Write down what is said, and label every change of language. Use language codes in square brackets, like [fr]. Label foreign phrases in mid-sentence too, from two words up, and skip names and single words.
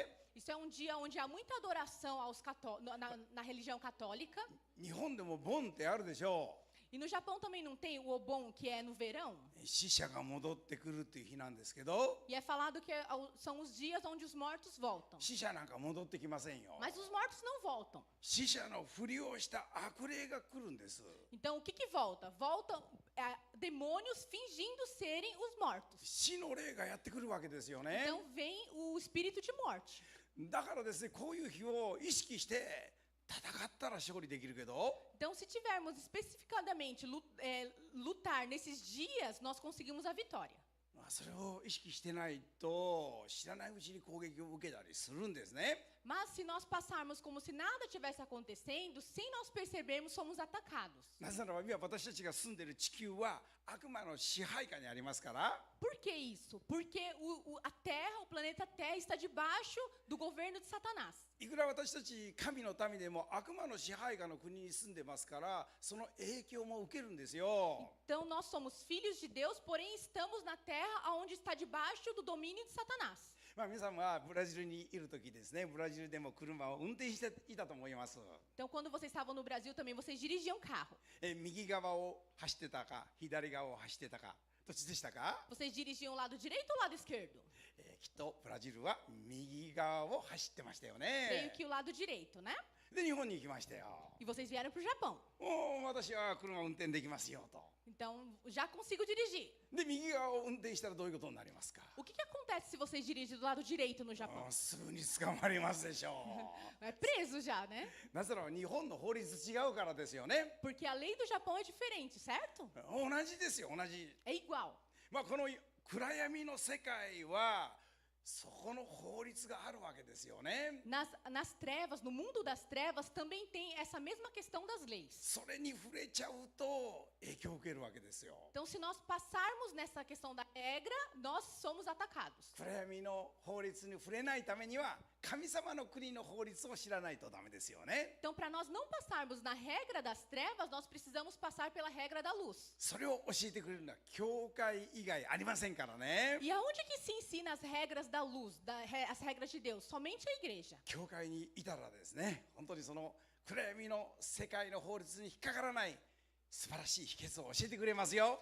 [pt] Isso é um dia onde há muita adoração na religião católica. [ja] 日本でもボンってあるでしょう。 [pt] E no Japão também não tem o Obon, que é no verão? [ja] 死者が戻ってくるっていう日なんですけど [pt] E é falado que são os dias onde os mortos voltam. [ja] 死者なんか戻ってきませんよ。 [pt] Mas os mortos não voltam. [ja] 死者のふりをした悪霊が来るんです。 [pt] Então, o que volta? Voltam demônios fingindo serem os mortos. [ja] 死の霊がやってくるわけですよね。 [pt] Então, vem o espírito de morte. [ja] だからですねこういう日を意識して戦ったら勝利できるけど [pt] Então, se tivermos especificadamente lutar nesses dias, nós conseguimos a vitória. [ja] それを意識してないと知らないうちに攻撃を受けたりするんですね。 [pt] Mas se nós passarmos como se nada tivesse acontecendo, sem nós percebermos, somos atacados. [ja] なぜならば今私たちが住んでいる地球は悪魔の支配下にありますから [pt] Por que isso? Porque a Terra, o planeta Terra, está debaixo do governo de Satanás. [ja] いくら私たち神の民でも悪魔の支配下の国に住んでますからその影響も受けるんですよ。 [pt] Então, nós somos filhos de Deus, porém estamos na Terra onde está debaixo do domínio de Satanás. [ja] 皆さんはブラジルにいる時ですねブラジルでも車を運転していたと思います。 [pt] Então, quando vocês estavam no Brasil também, vocês dirigiam carro. [ja] 右側を走ってたか左側を走ってたかどっちでしたか？ [pt] Vocês dirigiam o lado direito ou o lado esquerdo? [ja] きっとブラジルは右側を走ってましたよ [pt] Creio [ja] ね。 [pt] que o lado direito, né? [ja] で日本に行きましたよ。 [pt] E vocês vieram para o Japão. [ja] もう私は車を運転できますよと。 [pt] Então, já consigo dirigir. [ja] で右側を運転したらどういうことになりますか？ [pt] O que acontece se vocês dirigem do lado direito no Japão? [ja] すぐに捕まりますでしょ [pt] É preso já, né? [ja] う。なぜなら日本の法律違うからですよね。 [pt] Porque a lei do Japão é diferente, certo? [ja] 同じですよ、同じ。 [pt] É igual. [ja] まあこの暗闇の世界はそこの法律があるわけですよね。 [pt] Nas trevas, no mundo das trevas, também tem essa mesma questão das leis. [ja] それに触れちゃうと影響を受けるわけですよ。 [pt] Então, se nós passarmos nessa questão da regra, nós somos atacados. [ja] 暗闇の法律に触れないためには神様の国の法律を知らないとダメですよね。 [pt] Então, para nós não passarmos na regra das trevas, nós precisamos passar pela regra da luz. [ja] それを教えてくれるのは教会以外ありませんからね。 [pt] E aonde que se ensina as regras da luz, as regras de Deus? Somente a igreja. [ja] 教会にいたらですね、本当にその暗闇の世界の法律に引っかからない素晴らしい秘訣を教えてくれますよ。